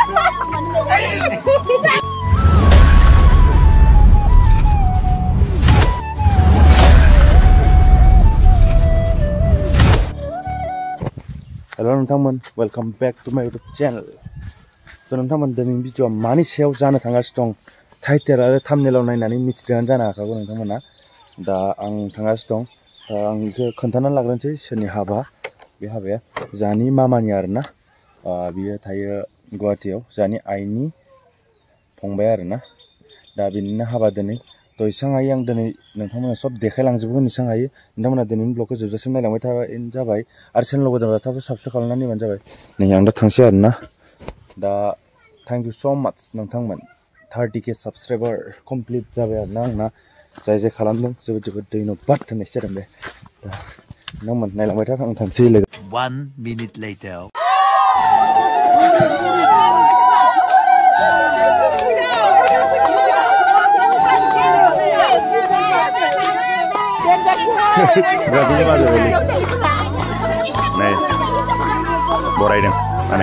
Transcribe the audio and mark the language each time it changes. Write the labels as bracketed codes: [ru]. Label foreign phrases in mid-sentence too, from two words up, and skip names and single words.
[en] Hello nonton, welcome back to my YouTube channel. [brx] So nonton, दिनैनि भिडिअ'आ मानि सायाव जानो थांगासिनो दं टाइटेल आरो थाम्बनेलाव नायनानै मिथिदोंआनो जानो हाखागौ नोंथांमोना। दा आं थांगासिनो दं। दा आं बेखौ खोन्थानानै लाग्रोनोसै सोरनि हाबा। बे हाबाया जाहानि मामानि आरोना। बियो थायो गुवाहाटीयाव, जाहानि आइनि फंबाय आरोना। दा बिनिनो हाबा दिनै। थ' एसां हायो आं दिनै नोंथांमोना सब देखायलांजोबगोन एसां हायो। नोंथांमोना दिनैनि ब्लगखौ जोबजासिम नायलांबाय थाबानो जाबाय। आरो चेनेलाव गोदानबा थाब साबसक्राइब खालामनानै होबानो जाबाय। नै आं दा थांसै आरोना। दा [en] thank you so much [brx] नोंथांमोन। 30K [en] subscriber complete [brx] जाबाय आरोना आंना। जाय खालामदों जोबोद जोबोद धन्यबाद होननायसो जादों बे। दा नोंथांमोन नायलांबाय था, आं थांसै लोगो। [en] 1 minute later. [id] Berarti apa tuh ini? Nih, borai dong, aneh.